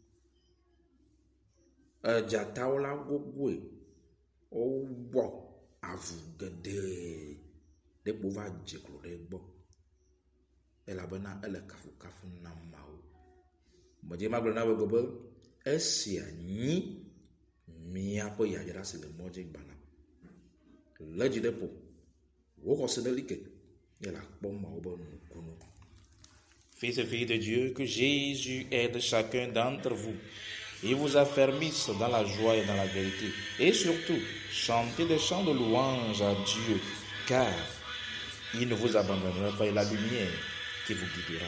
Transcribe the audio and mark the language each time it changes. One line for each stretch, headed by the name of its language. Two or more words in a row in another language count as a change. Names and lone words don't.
Ewe: Dzatawo la gogoe, wowɔ avu geɖee, ɖekpo va dze klo ɖe gbɔ, elabena ele kafukafu na Mawu. Medze magblɔ na be esia nyi míaƒe yayra si le mɔdzi gbana. Le dzi ɖe ƒo, wo xɔse ɖe like, ye la kpɔ Mawu be nukunu.
French: Fils et filles de Dieu, que Jésus aide chacun d'entre vous Il vous affermisse dans la joie et dans la vérité. Et surtout, chantez des chants de louange à Dieu, car il ne vous abandonnera pas, et la lumière qui vous guidera.